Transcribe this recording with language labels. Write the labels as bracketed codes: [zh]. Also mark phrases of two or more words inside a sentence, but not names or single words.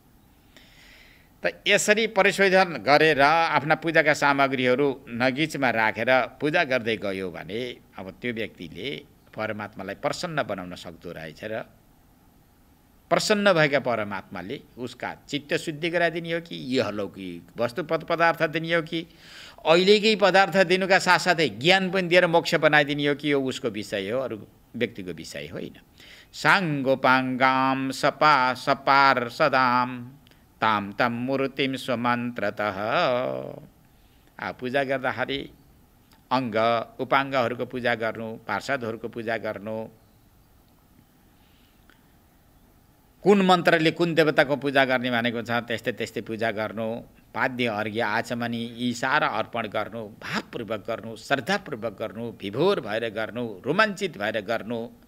[ne] त यसरी परिशोधन गरेर आफ्ना पूजाका सामग्रीहरू नगिचमा राखेर पूजा गर्दै गयो भने अब त्यो व्यक्तिले परमात्मालाई प्रसन्न बनाउन सक्दो रहेछ र प्रसन्न भएका परमात्माले उसका चित्त शुद्धि गराइदिने हो कि यहलौकिक वस्तु पदार्थ दिने हो कि अहिलेकै पदार्थ दिनुका साथसाथै ज्ञान पनि दिएर मोक्ष बनाइदिने हो कि यो उसको विषय हो, अरू व्यक्तिको विषय होइन। [sa] साङ्गोपाङ्गाम सपार सदाम ताम तम मूर्तिम स्वमन्त्रतः। [ne] पूजा गर्दाखेरि अङ्ग उपाङ्गहरूको पूजा गर्नु, पार्षदहरूको पूजा गर्नु, कुन मन्त्रले कुन देवताको पूजा गर्ने भनेको छ त्यस्तै त्यस्तै पूजा गर्नु, पाद्य अर्घ्य आचमनी यी सारा अर्पण गर्नु, भावपूर्वक गर्नु, श्रद्धापूर्वक गर्नु, विभोर भएर गर्नु, रोमाञ्चित भएर गर्नु,